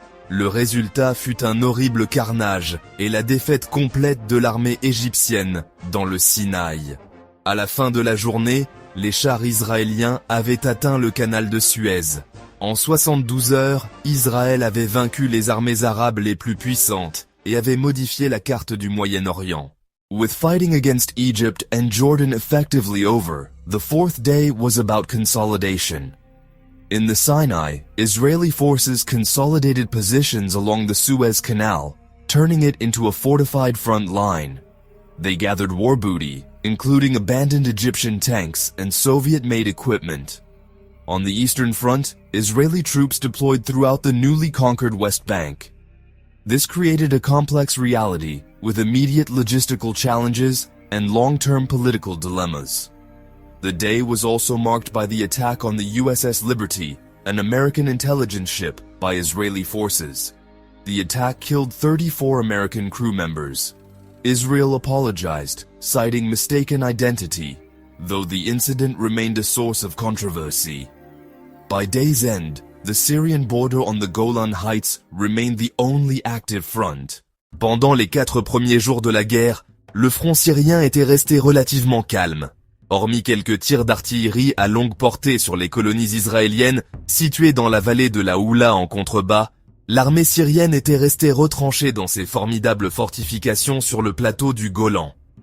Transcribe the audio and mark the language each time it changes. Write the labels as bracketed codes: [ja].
[fr] Le résultat fut un horrible carnage et la défaite complète de l'armée égyptienne dans le Sinaï. À la fin de la journée, les chars israéliens avaient atteint le canal de Suez. En 72 heures, Israël avait vaincu les armées arabes les plus puissantes et avait modifié la carte du Moyen-Orient. [en] With fighting against Egypt and Jordan effectively over, the fourth day was about consolidation. In the Sinai, Israeli forces consolidated positions along the Suez Canal, turning it into a fortified front line. They gathered war booty, including abandoned Egyptian tanks and Soviet-made equipment. On the Eastern Front, Israeli troops deployed throughout the newly conquered West Bank. This created a complex reality with immediate logistical challenges and long-term political dilemmas. The day was also marked by the attack on the USS Liberty, an American intelligence ship, by Israeli forces. The attack killed 34 American crew members. Israel apologized, citing mistaken identity, though the incident remained a source of controversy. By day's end, the Syrian border on the Golan Heights remained the only active front. [fr] Pendant les 4 premiers jours de la guerre, le front syrien était resté relativement calme. Hormis quelques tirs d'artillerie à longue portée sur les colonies israéliennes situées dans la vallée de la Houla en contrebas, l'armée syrienne était restée retranchée dans ses formidables fortifications sur le plateau du Golan.